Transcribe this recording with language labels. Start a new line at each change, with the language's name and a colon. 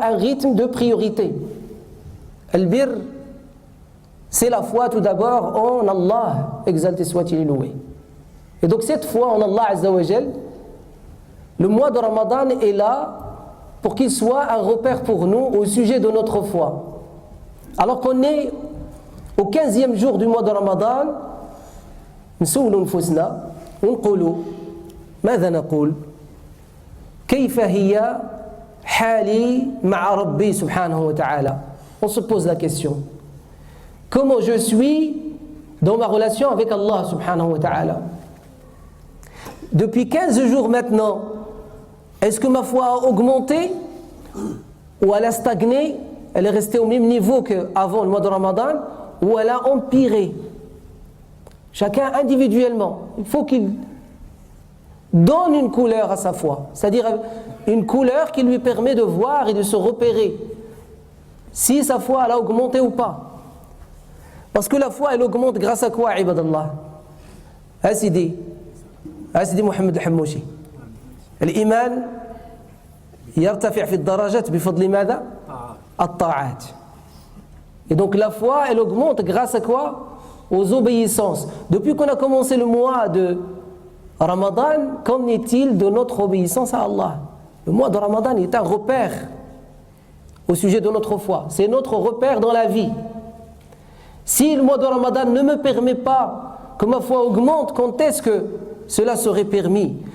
French: Un rythme de priorité. Al-bir, c'est la foi tout d'abord en Allah, exalté soit-il et loué. Et donc cette foi en Allah Azza wa Jal, le mois de Ramadan est là pour qu'il soit un repère pour nous au sujet de notre foi. Alors qu'on est au 15e jour du mois de Ramadan,
Arabic: نسول أنفسنا ونقول ماذا نقول؟ كيف هي حالي مع ربي سبحانه وتعالى?
French: On se pose la question. Comment je suis dans ma relation avec Allah subhanahu wa ta'ala? Depuis 15 jours maintenant, est-ce que ma foi a augmenté ou elle a stagné? Elle est restée au même niveau qu'avant le mois de Ramadan, ou elle a empiré? Chacun individuellement, il faut qu'il donne une couleur à sa foi, c'est-à-dire une couleur qui lui permet de voir et de se repérer si sa foi elle a augmenté ou pas. Parce que la foi elle augmente grâce à quoi, ibadallah?
Arabic: Sidi Mohamed al-Hammouchi, l'iman يرتفع في الدرجات بفضل ماذا؟ الطاعات.
French: Et donc la foi elle augmente grâce à quoi? Aux obéissances. Depuis qu'on a commencé le mois de Ramadan, qu'en est-il de notre obéissance à Allah? Le mois de Ramadan est un repère au sujet de notre foi. C'est notre repère dans la vie. Si le mois de Ramadan ne me permet pas que ma foi augmente, quand est-ce que cela serait permis?